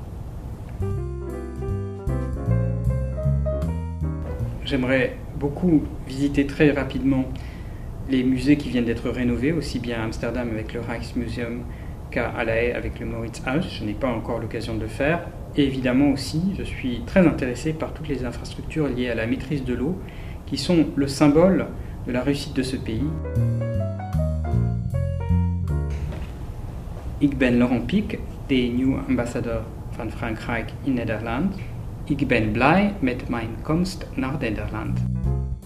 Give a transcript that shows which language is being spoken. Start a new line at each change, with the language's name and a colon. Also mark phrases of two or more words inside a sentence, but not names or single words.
French: J'aimerais beaucoup visiter très rapidement les musées qui viennent d'être rénovés, aussi bien à Amsterdam avec le Rijksmuseum qu'à La Haye avec le Maurits Huis. Je n'ai pas encore l'occasion de le faire. Et évidemment aussi, je suis très intéressé par toutes les infrastructures liées à la maîtrise de l'eau, qui sont le symbole de la réussite de ce pays.
Dutch: Ik ben Laurent Pic, de nieuwe ambassadeur van Frankrijk in Nederland. Ik ben blij met mijn komst naar Nederland.